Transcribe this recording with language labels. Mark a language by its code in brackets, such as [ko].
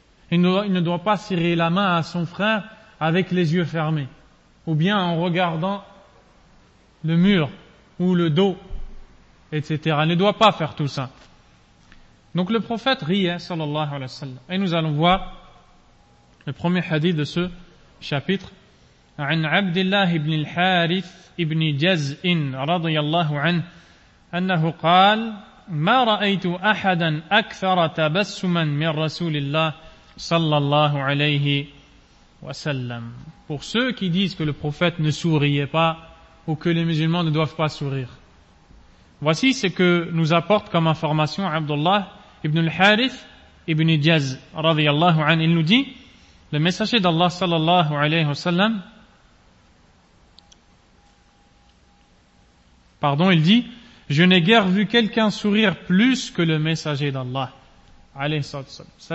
[fr] Il ne doit pas serrer la main à son frère avec les yeux fermés. Ou bien en regardant le mur ou le dos etc. ne doit pas faire tout ça. Donc le prophète riait, sallallahu alayhi wa sallam. Et nous allons voir le premier hadith de ce chapitre. [ar] عن عبد الله بن الحارث بن جزء رضي الله عنه أنه قال ما رأيت أحدا أكثر تبسما من رسول الله صلى الله عليه وسلم. [fr] Pour ceux qui disent que le prophète ne souriait pas ou que les musulmans ne doivent pas sourire, voici ce que nous apporte comme information Abdullah ibn al-Harith ibn Jaz رضي الله عنه. Il nous dit, le messager d'Allah صلى الله عليه وسلم, pardon, il dit, je n'ai guère vu quelqu'un sourire plus que le messager d'Allah, alayhi salatu wasallam.